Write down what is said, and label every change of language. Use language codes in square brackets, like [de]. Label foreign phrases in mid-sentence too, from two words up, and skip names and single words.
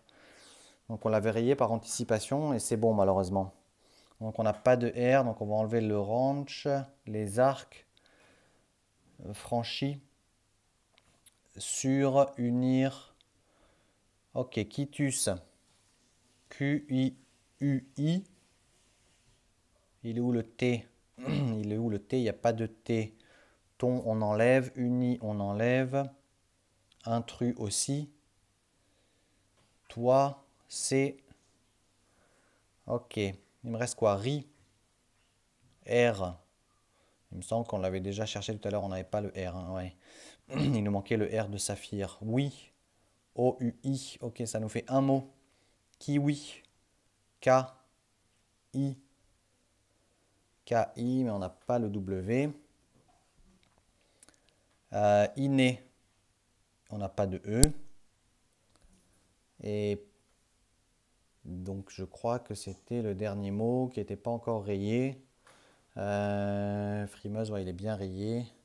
[fr] Donc on l'avait rayé par anticipation et c'est bon malheureusement. Donc on n'a pas de R, donc on va enlever le ranch, les arcs, franchi, sur, unir. Ok, quitus. Q-I-U-I. Il est où le T? Il est où le T? Il n'y a pas de T. Ton, on enlève. Uni, on enlève. Intrus aussi. Toi, c'est. Ok. Il me reste quoi? Ri. R. Il me semble qu'on l'avait déjà cherché tout à l'heure. On n'avait pas le R, hein, ouais. Il nous manquait le R de Saphir. Oui. O-U-I. Ok, ça nous fait un mot. Kiwi. K-I. K-I, mais on n'a pas le W. Iné. On n'a pas de E. Et donc je crois que c'était le dernier mot qui n'était pas encore rayé. Frimeuse, ouais, il est bien rayé.